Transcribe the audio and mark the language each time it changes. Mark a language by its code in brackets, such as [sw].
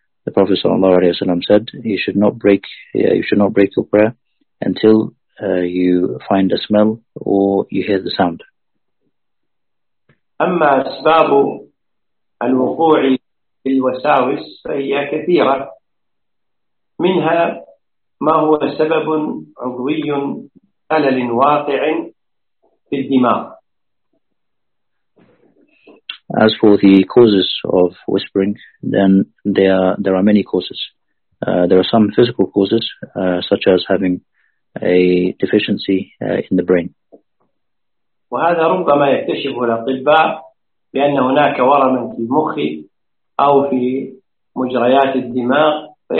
[en] The Prophet sallallahu alayhi wasallam said, you should not break your prayer until you find a smell or you hear the sound. [ar] أما أسباب الوقوع بالوساوس فهي كثيرة. منها ما هو سبب عضوي خلل واقع في الدماغ. [en] As for the causes of whispering, then there are many causes. There are some physical causes, such as having a deficiency in the brain. [ar] وهذا ربما يكتشفه الأطباء بأن هناك ورما في المخ أو في مجريات الدماغ.